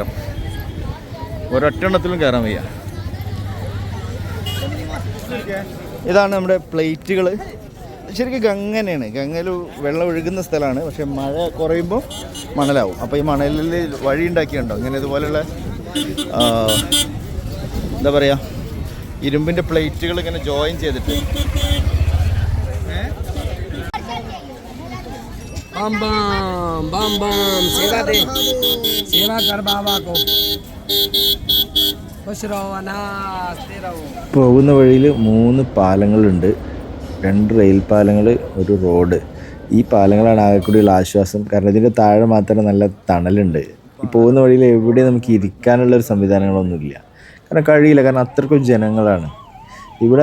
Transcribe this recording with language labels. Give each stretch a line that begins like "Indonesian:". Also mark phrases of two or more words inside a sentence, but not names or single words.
Malayalam: ഒരൊറ്റെണ്ണത്തിലും കയറാൻ വയ്യ. ഇതാണ് നമ്മുടെ പ്ലേറ്റുകൾ. ശരിക്കും ഗംഗനെയാണ്. ഗംഗയിൽ വെള്ളം ഒഴുകുന്ന സ്ഥലമാണ്. പക്ഷേ മഴ കുറയുമ്പോൾ മണലാവും. അപ്പോൾ ഈ മണലിൽ വഴി ഉണ്ടാക്കിയുണ്ടോ ഇങ്ങനെ ഇതുപോലെയുള്ള എന്താ പറയുക, ഇരുമ്പിൻ്റെ പ്ലേറ്റുകൾ ഇങ്ങനെ ജോയിൻ ചെയ്തിട്ട്.
Hindi: बम बम बम बम सेवा दे, सेवा कर बाबा को. खुश रहो नाचते रहो.
Malayalam: പോകുന്ന വഴിയിൽ 3 പാലങ്ങളുണ്ട്. 2 റെയിൽ പാലങ്ങൾ, ഒരു റോഡ്. ഈ പാലങ്ങളാണ് ആകെ കൂടിയുള്ള ആശ്വാസം. കാരണം ഇതിൻ്റെ താഴെ മാത്രം നല്ല തണലുണ്ട്. ഈ പോകുന്ന വഴിയിൽ എവിടെ നമുക്ക് ഇരിക്കാനുള്ളൊരു സംവിധാനങ്ങളൊന്നുമില്ല. കാരണം കഴിയില്ല, കാരണം അത്രക്കും ജനങ്ങളാണ് ഇവിടെ.